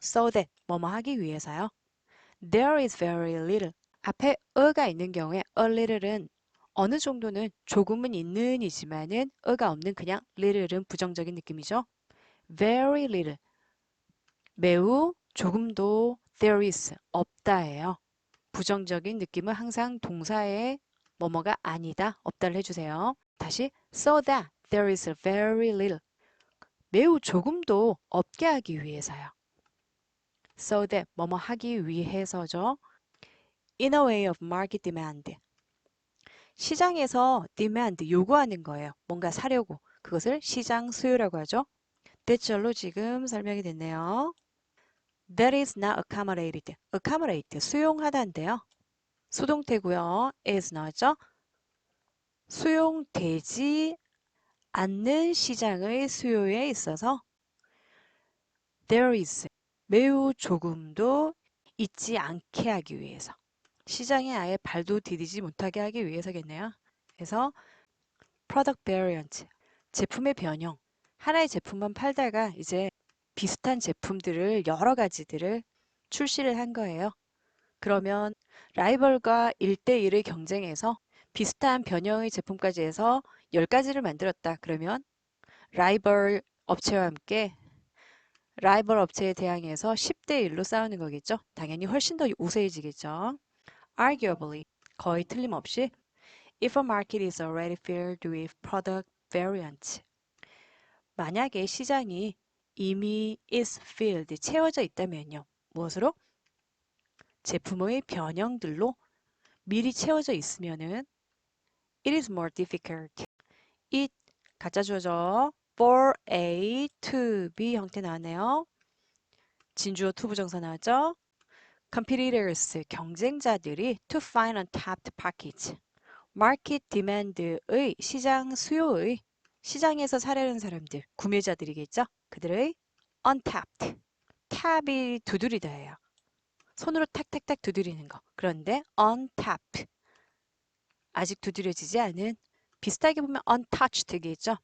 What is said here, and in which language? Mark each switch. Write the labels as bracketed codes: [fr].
[en] So that [ko] 뭐뭐 하기 위해서요. [en] There is very little [ko] 앞에 어가 있는 경우에 [en] a little [ko] 은 어느 정도는 조금은 있는 이지만은 어가 없는 그냥 little은 부정적인 느낌이죠. [en] Very little [ko] 매우, 조금도, [en] there is, [ko] 없다예요. 부정적인 느낌은 항상 동사에 뭐뭐가 아니다, 없다를 해주세요. 다시 [en] so that there is very little. [ko] 매우 조금도 없게 하기 위해서요. [en] so that [ko] 뭐뭐 하기 위해서죠. [en] in a way of market demand. [ko] 시장에서 demand 요구하는 거예요. 뭔가 사려고. 그것을 시장 수요라고 하죠. 대절로 지금 설명이 됐네요. [en] That is not accommodated. [ko] accommodate 수용하다인데요. 수동태고요. is 나왔죠? 수용되지 않는 시장의 수요에 있어서 [en] there is [ko] 매우 조금도 있지 않게 하기 위해서 시장에 아예 발도 디디지 못하게 하기 위해서겠네요. 그래서 [en] product variant [ko] 제품의 변형 하나의 제품만 팔다가 이제 비슷한 제품들을 여러 가지들을 출시를 한 거예요. 그러면 라이벌과 1대1의 경쟁에서 비슷한 변형의 제품까지 해서 10가지를 만들었다. 그러면 라이벌 업체와 함께 라이벌 업체에 대항해서 10대1로 싸우는 거겠죠. 당연히 훨씬 더 우세해지겠죠. [en] Arguably, [ko] 거의 틀림없이 [en] if a market is already filled with product variants. [ko] 만약에 시장이 이미 [en] is filled, [ko] 채워져 있다면요. 무엇으로? 제품의 변형들로 미리 채워져 있으면은 [en] it is more difficult. [ko] it 가짜 주어죠. for A to B 형태 나왔네요. 진주어 to 부정사 나왔죠. [en] competitors [ko] 경쟁자들이 [en] to find untapped pockets. [ko] 마켓 디맨드의 시장 수요의 시장에서 사려는 사람들, 구매자들이겠죠. 그들의 untapped. tab이 두드리다예요. 손으로 탁탁탁 두드리는 거. 그런데 untapped. 아직 두드려지지 않은 비슷하게 보면 untouched겠죠.